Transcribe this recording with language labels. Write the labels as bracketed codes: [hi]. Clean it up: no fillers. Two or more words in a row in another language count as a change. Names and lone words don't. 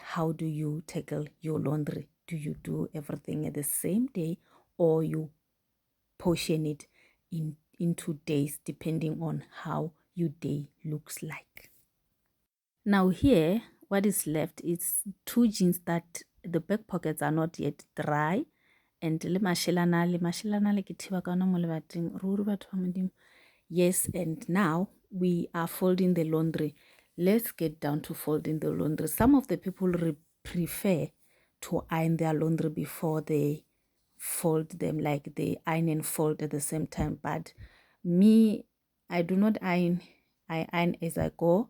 [en] How do you tackle your laundry? Do you do everything at the same day or you portion it into days depending on how your day looks like? Now here, what is left is two jeans that the back pockets are not yet dry and [tn] le mashelana le ke thiba ka ona mo lebating ruri batho ba modimo. [en] Yes, and now we are folding the laundry. Let's get down to folding the laundry. Some of the people prefer to iron their laundry before they fold them, like they iron and fold at the same time. But me, I do not iron. I iron as I go.